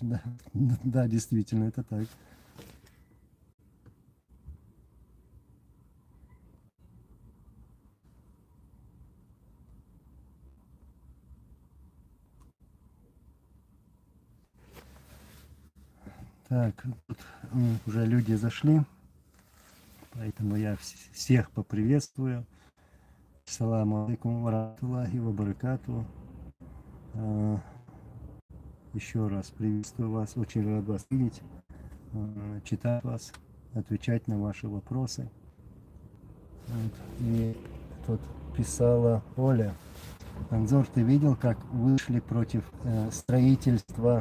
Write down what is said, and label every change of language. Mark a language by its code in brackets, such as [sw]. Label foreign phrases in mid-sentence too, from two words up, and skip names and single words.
[ru] Да, да, действительно, это так. Так, тут уже люди зашли, поэтому я всех поприветствую. [ar] السلام عليكم ورحمة الله وبركاته. [ru] Еще раз приветствую вас, очень рад вас видеть, читать вас, отвечать на ваши вопросы. И тут писала Оля: Анзор, ты видел, как вышли против строительства?